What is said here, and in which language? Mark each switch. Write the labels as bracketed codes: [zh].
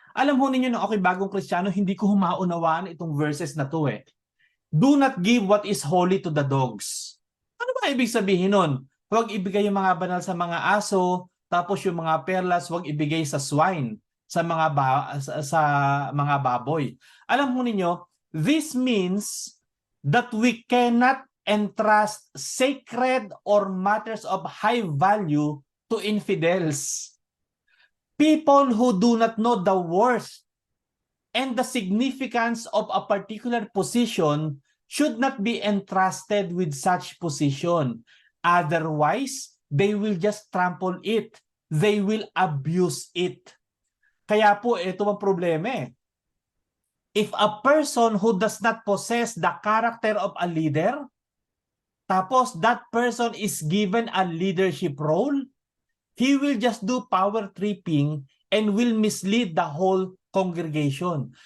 [tl] Alam ho ninyo na ako'y bagong Kristiyano, hindi ko humaunawaan itong verses na to eh. [en] Do not give what is holy to the dogs. [tl] Ano ba ibig sabihin nun? Huwag ibigay yung mga banal sa mga aso, tapos yung mga perlas huwag ibigay sa swine, sa mga baboy. Alam mo ninyo, [en] this means that we cannot entrust sacred or matters of high value to infidels. People who do not know the worth and the significance of a particular position should not be entrusted with such position. Otherwise, they will just trample it. They will abuse it. [tl] Kaya po, ito ang problema eh. [en] If a person who does not possess the character of a leader, tapos that person is given a leadership role, he will just do power tripping and will mislead the whole congregation.